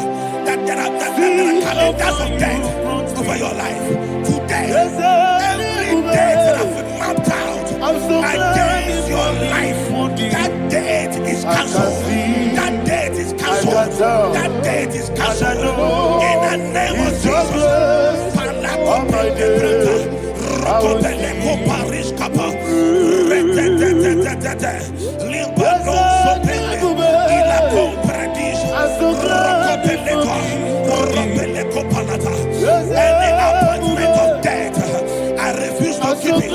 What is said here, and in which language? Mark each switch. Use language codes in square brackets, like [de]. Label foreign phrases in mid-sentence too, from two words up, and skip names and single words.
[en] That there are calendars of death over your life. Today, every death that has been mapped out against your life, that death is cancelled. That death is cancelled. That death is cancelled. In the name of Jesus. Rokopeleko Paris Kappa. Limbano Sopele. Ilako Paradis. Rokopeleko Palata. Any appointment of death, I refuse to keep it.